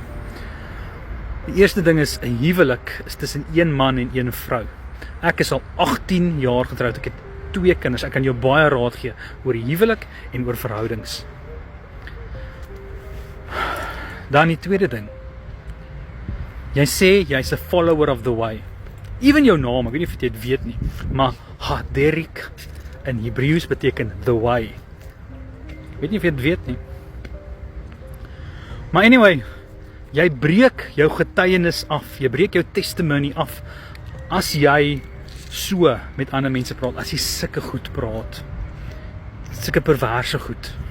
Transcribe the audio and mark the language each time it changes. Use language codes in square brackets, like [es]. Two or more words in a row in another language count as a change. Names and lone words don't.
[af] Die eerste ding is, 'n huwelik is tussen een man en een vrou. Ek is al 18 jaar getroud, ek het 2 kinders. Ek kan jou baie raad gee oor die huwelik en oor verhoudings. Dan die tweede ding. Jy sê jy's 'n [en] follower of the way. [af] Even jou naam, ek weet nie of jy dit weet nie, maar Derek in Hebreëus beteken [en] the way. [af] Ek weet nie of jy dit weet nie. Maar anyway, jy breek jou getuienis af, jy breek jou testimony af as jy so met ander mense praat, as jy sulke goed praat, sulke perverse goed.